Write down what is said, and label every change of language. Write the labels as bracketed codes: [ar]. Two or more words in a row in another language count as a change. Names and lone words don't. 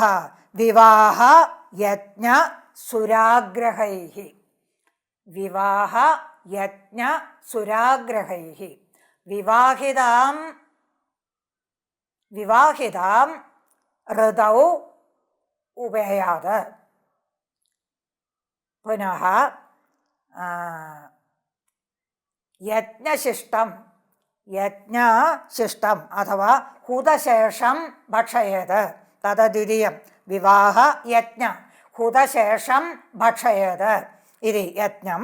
[sa] विवाह यज्ञ सुराग्रहैः, विवाह यज्ञ सुराग्रहैः। विवाहितां ऋतौ उपेयात्, പുനഃ യജ്ഞശിഷ്ടം അഥവാ ഹുതശേഷം ഭക്ഷയേത്. തത് ദ്വിതീയം വിവാഹ യജ്ഞ ഹുതശേഷം ഭക്ഷയേത് ഇതി യജ്ഞം.